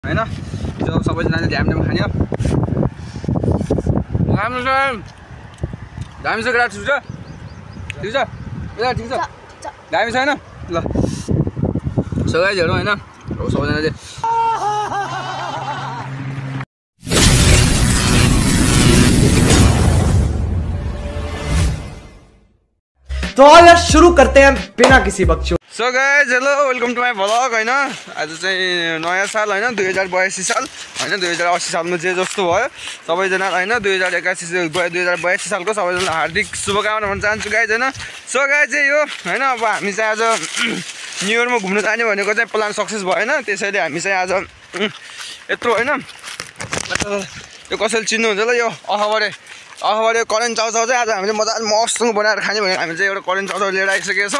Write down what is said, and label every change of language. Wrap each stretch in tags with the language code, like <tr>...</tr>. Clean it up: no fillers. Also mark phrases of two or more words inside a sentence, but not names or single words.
<ne>हैन हिजो सबैजनाले ध्यान खाने राम्रो छ दामी छ केटा ठिक छ ठिक छ केटा ठिक छ दामी छ हैन ल</ne> <en>so guys</en> <ne>हेरौँ हैन सबैजनाले</ne> <hi>तो यार शुरू करते हैं बिना किसी बकचोद।</hi> <en>so guys hello welcome to my vlog</en> <ne>हैन आज चाहिँ नयाँ साल हैन 2082 साल हैन 2080 सालमा जे जस्तो भयो सबैजना हैन 2082 सालको सबैजनालाई हार्दिक शुभकामना भन्न चाहन्छु गाइस हैन।</ne> <en>so guys</en> <ne>चाहिँ यो हैन अब हामी चाहिँ आज न्यू इयरमा घुम्न जाने भनेको चाहिँ</ne> <en>plan success</en> <ne>भएन त्यसैले हामी चाहिँ आज यत्रो हैन यो कसैले चिन्नुहुन्छ ल यो अखबारे करेन्ट चाउचाउ चाहिँ आज हामीले मजाले मसँग बनाएर खाने भनेर हामी चाहिँ एउटा करेन्ट चाउचाउ लिएर आइसकेका छौँ।</ne>